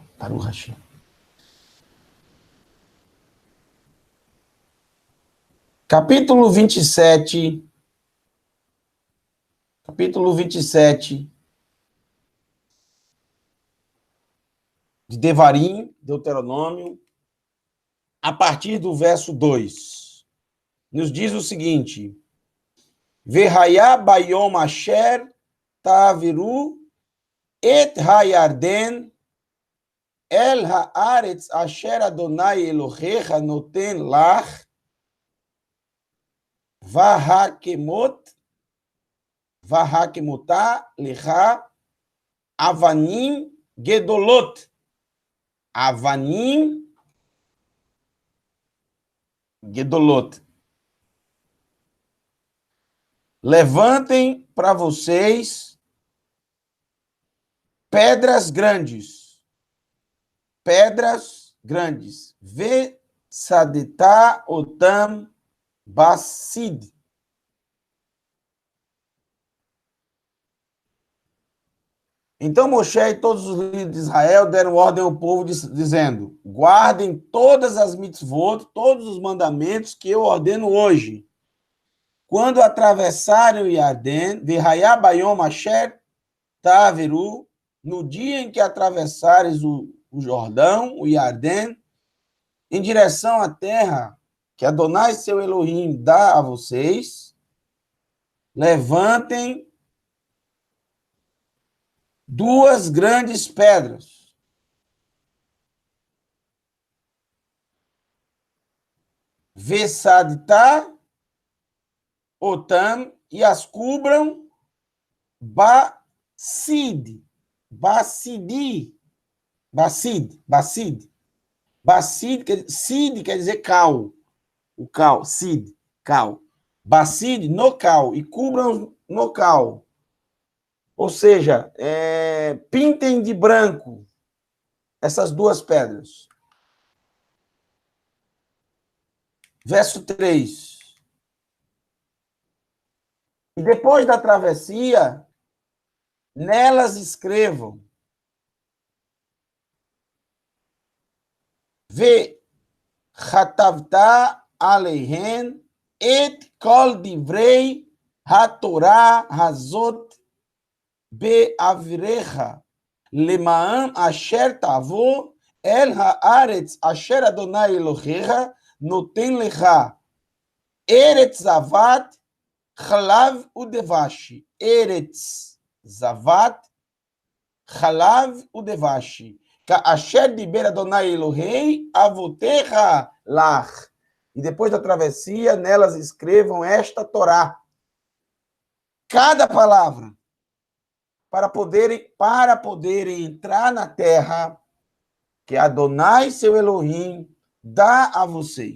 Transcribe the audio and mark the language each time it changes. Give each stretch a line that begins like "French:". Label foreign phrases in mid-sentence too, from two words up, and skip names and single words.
Hebrew: ברוך השם.
Portuguese: Capítulo 27. Capítulo 27 de Devarim, Deuteronômio, a partir do verso 2. Nos diz o seguinte:
Hebrew: והיה ביום אשר תעברו את הירדן אל הארץ אשר יהוה אלהיך נתן לך והקמת לך אבנים גדלות. אבנים גדלות.
Portuguese: Levantem para vocês pedras grandes. Pedras grandes.
Hebrew: ושדת אתם בשיד.
Portuguese: Então Moshe e todos os líderes de Israel deram ordem ao povo dizendo: guardem todas as mitzvot, todos os mandamentos que eu ordeno hoje. Quando atravessarem o Yarden,
Hebrew: והיה ביום אשר תעברו,
Portuguese: no dia em que atravessares o Jordão, o Yarden, em direção à terra que Adonai, seu Elohim, dá a vocês, levantem 2 grandes pedras.
Hebrew: ושדת, אתם,
Portuguese: e as cubram basid. Basid. Sid quer dizer cal. O cal, sid, cal. Basid no cal, e cubram no cal. Ou seja, pintem de branco essas 2 pedras. Verso 3. E depois da travessia, nelas escrevam:
Hebrew: Ve וכתבת עליהן את כל דברי התורה הזאת בעברך למען אשר תבא אל הארץ אשר יהוה אלהיך נתן לך ארץ זבת חלב ודבש. ארץ זבת חלב ודבש. אשר דבר יהוה אלהי אבתיך לך.
Portuguese: E depois da travessia, nelas escrevam esta Torá. cada palavra, para poderem entrar na terra que Adonai, seu Elohim, dá a vocês.